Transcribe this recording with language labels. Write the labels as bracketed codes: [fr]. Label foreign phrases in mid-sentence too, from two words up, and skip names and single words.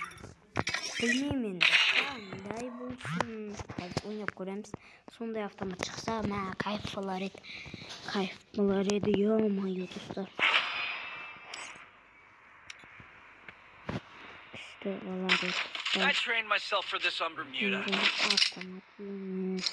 [kk] Білмеймін енді қандай болсын, қазір ойнап көреміз. Сондай автомат шықса кайф болар еді, ё-моё достар. Күшті болар еді. [en] I trained myself for this on Bermuda. [kk] Автомат емес.